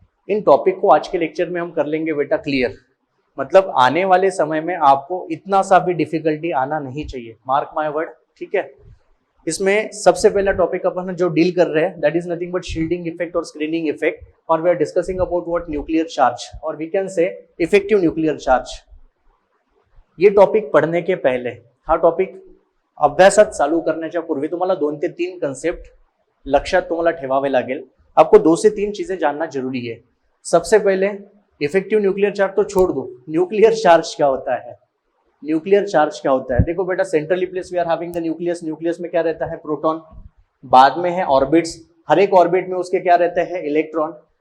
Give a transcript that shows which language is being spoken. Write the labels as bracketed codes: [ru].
[hi] इन topic को आज के लेक्चर में हम कर लेंगे बेटा क्लियर। मतलब आने वाले समय में आपको इतना सा भी डिफिकल्टी आना नहीं चाहिए, [en] Mark my word. [hi] ठीक है, इसमें सबसे पहला टॉपिक अपन जो डील कर रहे हैं, [en] That is nothing but shielding effect और screening effect, और we are discussing about what? Nuclear charge, और we can say effective nuclear charge. [hi] ये टॉपिक पढ़ने के पहले, [mr] हा टॉपिक अभ्यासात चालू करण्याच्या पूर्वी तुम्हाला 2 ते 3 कन्सेप्ट लक्षात तुम्हाला ठेवावे लागेल। [hi] आपको 2 से 3 चीजें जानना जरूरी है। सबसे पहले इफेक्टिव न्यूक्लियर चार्ज तो छोड़ दो, न्यूक्लियर चार्ज क्या होता है? न्यूक्लियर चार्ज क्या होता है? देखो बेटा, [en] Centrally place we are having the nucleus. [hi] Nucleus में क्या रहता है? प्रोटॉन। बाद में है ऑर्बिट्स, हर एक ऑर्बिट में उसके क्या रहते हैं? इलेक्ट्रॉन।